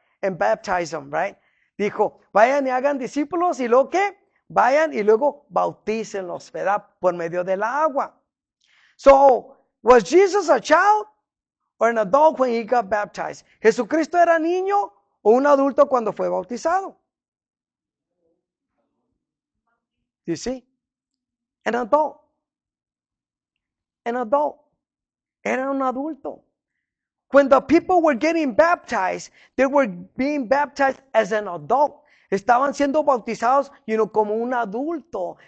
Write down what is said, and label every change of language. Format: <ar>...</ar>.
<en>And baptize them, right?</en> <es>Dijo, vayan y hagan discípulos, y luego ¿qué? Vayan y luego bautícenlos, ¿verdad? Por medio del agua.</es> <en>So, was Jesus a child or an adult when he got baptized?</en> <es>¿Jesucristo era niño o un adulto cuando fue bautizado?</es> <en>You see? An adult. An adult.</en> <es>Era un adulto.</es> <en>When the people were getting baptized, they were being baptized as an adult.</en> <es>Estaban siendo bautizados, como un adulto.</es>